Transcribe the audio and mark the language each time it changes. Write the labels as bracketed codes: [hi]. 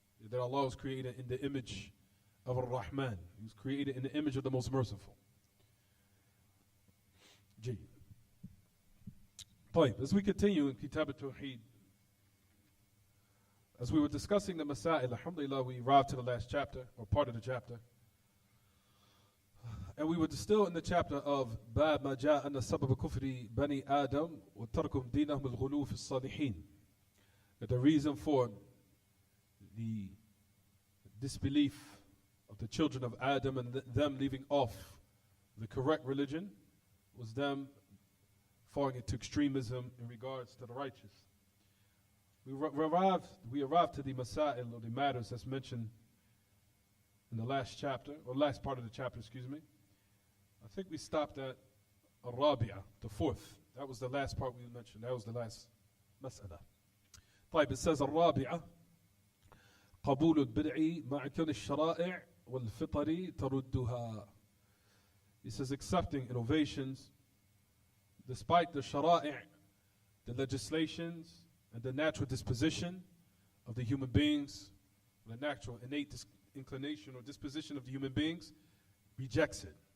[en] That Allah was created in the image of Ar-Rahman. He was created in the image of the Most Merciful. G. As we continue in Kitaab At-Tawheed, as we were discussing the Masail, alhamdulillah, we arrived to the last chapter, or part of the chapter. And we were still in the chapter of [ar] باب ما جاء أن سبب كفر بني آدم وتركهم دينهم الغلو في الصالحين. [en] That the reason for the disbelief of the children of Adam and them leaving off the correct religion was them falling into extremism in regards to the righteous. We arrived to the masail, or the matters that's mentioned in the last chapter, or last part of the chapter, excuse me. I think we stopped at Ar-Rabi'ah, the fourth. That was the last part we mentioned. That was the last mas'ala. [ar] طيب, [en] it says [ar] Ar-Rabi'ah قبول البدع مع كون الشرائع والفطر تردها. [en] He says accepting innovations despite the shara'i', the legislations and the natural disposition of the human beings, the natural innate inclination or disposition of the human beings, rejects it.